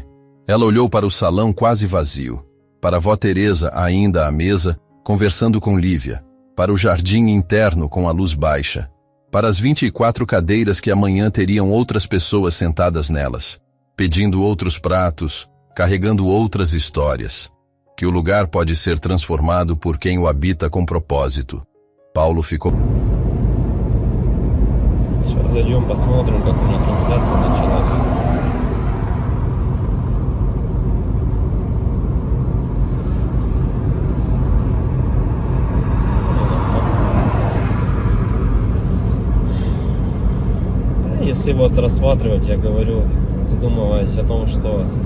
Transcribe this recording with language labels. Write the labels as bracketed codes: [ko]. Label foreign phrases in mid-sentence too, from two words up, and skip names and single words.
[pt] Ela olhou para o salão quase vazio, para a vó Teresa ainda à mesa, conversando com Lívia, para o jardim interno com a luz baixa, para as 24 cadeiras que amanhã teriam outras pessoas sentadas nelas, pedindo outros pratos, carregando outras histórias. Que o lugar pode ser transformado por quem o habita com propósito. Paulo ficou... [ru] Сейчас зайдем, посмотрим, как у них трансляция началась. Если вот рассматривать, я говорю, задумываясь о том, что